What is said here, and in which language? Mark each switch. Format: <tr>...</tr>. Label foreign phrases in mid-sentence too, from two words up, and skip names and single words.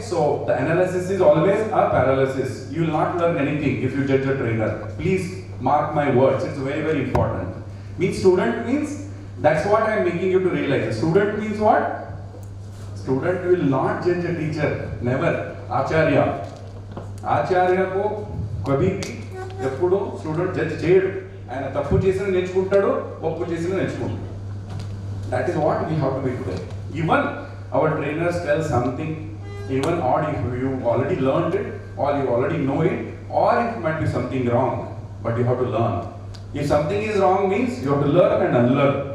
<en>So the analysis is always a paralysis. You will not learn anything if you judge the trainer. Please mark my words. It's very, very important. Means student means, that's what I am making you to realize. Student means what? Student will not judge a teacher.</en> <te>Never. Acharya. Acharya</te> <hi>को कभी भी</hi> <te>eppudu</te> <en>student judge</en> <te>cheyadu. ఆయన తప్పు చేసినా నేర్చుకుంటాడు, ఒప్పు చేసినా నేర్చుకుంటారు.</te> <en>That is what we have to be today. Even our trainers tell something, even or if you already learned it, or you already know it, or it might be something wrong, but you have to learn. If something is wrong means you have to learn and unlearn.</en>